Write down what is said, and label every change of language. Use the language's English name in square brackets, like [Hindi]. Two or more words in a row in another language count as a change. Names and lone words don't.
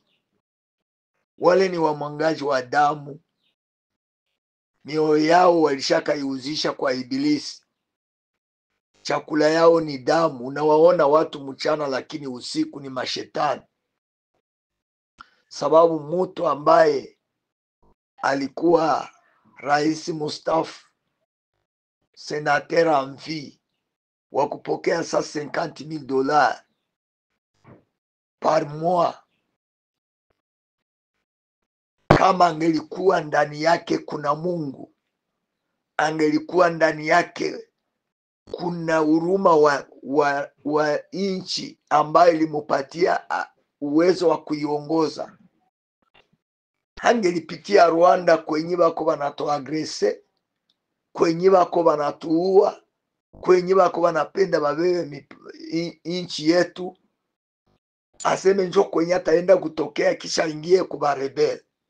[Swahili] Wale ni wamwangaji wa damu, mioyo yao walishakaiuzisha kwa Ibilisi, chakula yao ni damu. Unawaona watu mchana, lakini usiku ni mashetani, sababu mtu ambaye alikuwa rais mustafa, [French] senateur en vie, [Swahili] wa kupokea sasa $50,000 [French] par mois, [Swahili] kama angelikuwa ndani yake kuna Mungu, angelikuwa ndani yake kuna huruma wa nchi ambayo ilimupatia uwezo wa kuiongoza, hangelipitia Rwanda kwenye bako banatuagrese, kwenye bako banatuua, kwenye bako banapenda babebe nchi yetu, aseme njo kwenye ataenda kutokea kisha ingie kuba rebel.